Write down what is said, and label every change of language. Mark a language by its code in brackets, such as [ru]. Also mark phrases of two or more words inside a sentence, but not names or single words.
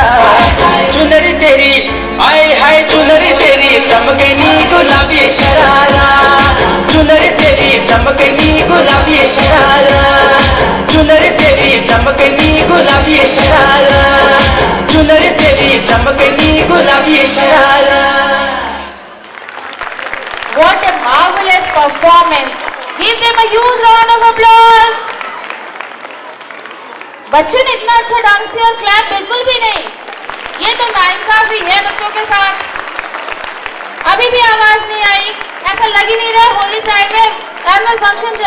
[hi] चुनरी तेरी आए हाय चुनरी तेरी चमकनी गुलाबी शरारा, चुनरी तेरी चमकनी गुलाबी शरारा, चुनरी तेरी चमकनी गुलाबी शरारा, चुनरी तेरी चमकनी गुलाबी शरारा। [en] What a marvelous performance! Give them a huge round of applause. [hi] बच्चों ने इतना अच्छा डांस किया और क्लैप बिल्कुल भी नहीं। ये तो नाइंसाफी है बच्चों के साथ। अभी भी आवाज नहीं आई, ऐसा लग ही नहीं रहा होली टाइम में [en] annual function [hi] चल